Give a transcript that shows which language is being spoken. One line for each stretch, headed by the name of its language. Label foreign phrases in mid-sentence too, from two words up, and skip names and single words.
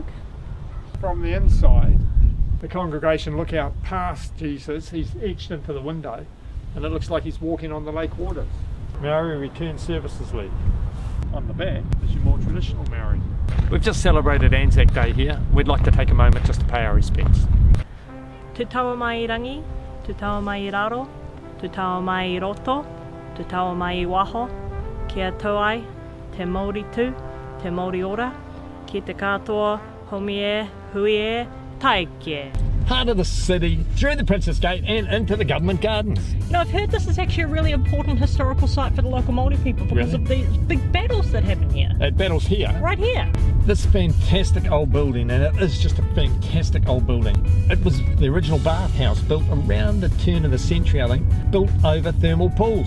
English: From the inside, the congregation look out past Jesus. He's etched into the window, and it looks like he's walking on the lake waters. Maori return services leave. On the back is your more traditional Maori. We've just celebrated Anzac Day here. We'd like to take a moment just to pay our respects.
Māori: Te taua mai I rangi, te taua mai I raro, te taua mai I roto, te taua mai I waho, kia tauai, te Māori tū, te Māori ora, ki te katoa, homi e, hui e, taike.
English: Heart of the city, through the Princess Gate and into the government gardens. You know, I've heard this is actually a really important historical site for the local Māori people because of these big battles that happen here. At battles here. Right here. This fantastic old building, and it is just a fantastic old building. It was the original bathhouse built around the turn of the century, I think, built over thermal pools.